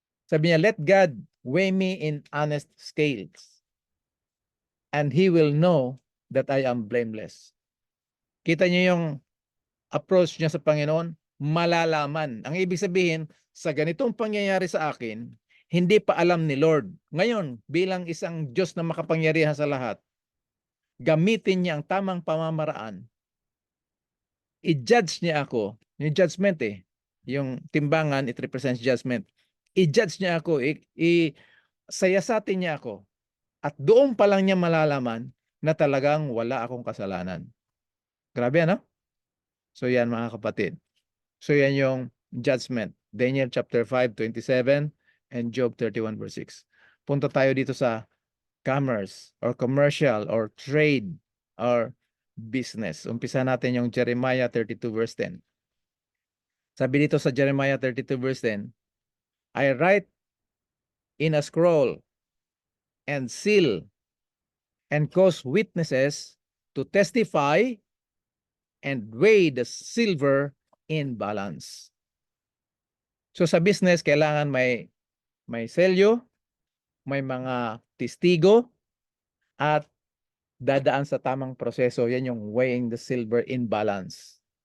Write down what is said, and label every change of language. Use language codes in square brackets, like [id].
[tl] Sabi niya, [en] let God weigh me in honest scales, and He will know that I am blameless. [tl] Kita niyo yung approach niya sa Panginoon, malalaman. Ang ibig sabihin, sa ganitong pangyayari sa akin, hindi pa alam ni Lord. Ngayon, bilang isang Diyos na makapangyarihan sa lahat, gamitin niya ang tamang pamamaraan. I-judge niya ako. Yung judgment eh. Yung timbangan, [en] it represents judgment. [tl] I-judge niya ako. Sayasatin niya ako. At doon pa lang niya malalaman na talagang wala akong kasalanan. Grabe, ano? So yan mga kapatid. So yan yung judgment. [en] Daniel chapter 5:27 and Job 31 verse 6. [tl] Punta tayo dito sa commerce or commercial or trade or business. Umpisa natin yung Jeremiah 32 verse 10. Sabi dito sa [en] Jeremiah 32 verse 10, I write in a scroll and seal and cause witnesses to testify and weigh the silver in balance. [tl] So sa business, kailangan may selyo, may mga testigo, at dadaan sa tamang proseso. Yan yung [en] weighing the silver in balance.